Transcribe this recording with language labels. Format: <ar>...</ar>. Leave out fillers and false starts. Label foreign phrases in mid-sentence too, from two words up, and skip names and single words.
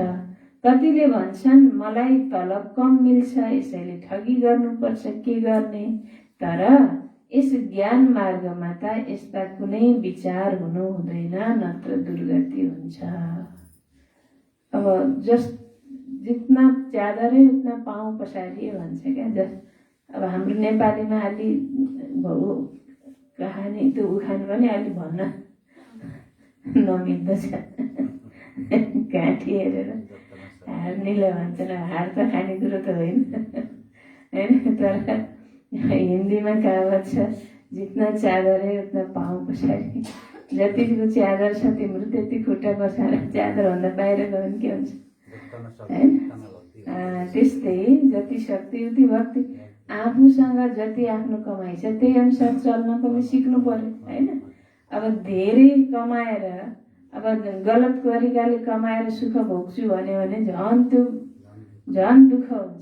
<ne>कतिले भन्छन् मलाई तलब कम मिल्छ, यसैले ठगी गर्नुपर्छ, के गर्ने? तर यस ज्ञान मार्गमा त यस्ता कुनै विचार हुनु हुँदैन, नत्र दुर्गति हुन्छ।</ne> <hi>अब जितना चादर है उतना पाँव पसारिए भन्छ क्या।</hi> <ne>अब हाम्रो नेपालीमा अलि कहानी त्यो उखान पनि अलि भन्न नमिल्दछ। काठी हेरेर हार्नेले भन्छन्, हार त खानेकुरो त होइन, होइन? तर हिन्दीमा कहावत छ,</ne> <hi>जितना चादर है उतना पाँव पसारी।</hi> <ne>जतिको चादर छ तिम्रो त्यति खुट्टा पसार, चादरभन्दा बाहिर गयो भने के हुन्छ, होइन? त्यस्तै जति शक्ति उति भक्ति। आफूसँग जति आफ्नो कमाइ छ त्यही अनुसार चल्न पनि सिक्नु पर्यो, होइन? अब धेरै कमाएर, अब गलत तरिकाले कमाएर सुख भोग्छु भन्यो भने झन् दुःख हुन्छ।</ne>